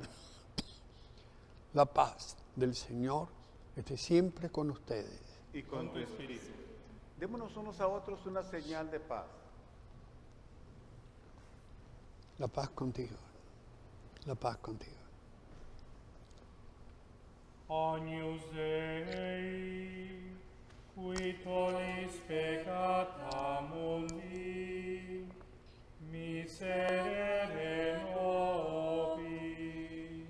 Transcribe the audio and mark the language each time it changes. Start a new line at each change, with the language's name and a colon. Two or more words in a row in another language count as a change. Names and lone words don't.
Spanish: La paz del Señor esté siempre con ustedes. Y con tu espíritu. Démonos unos a otros una señal de paz. La paz contigo. La paz contigo.
Latin: Agnus Dei, qui tollis peccata mundi, miserere nobis.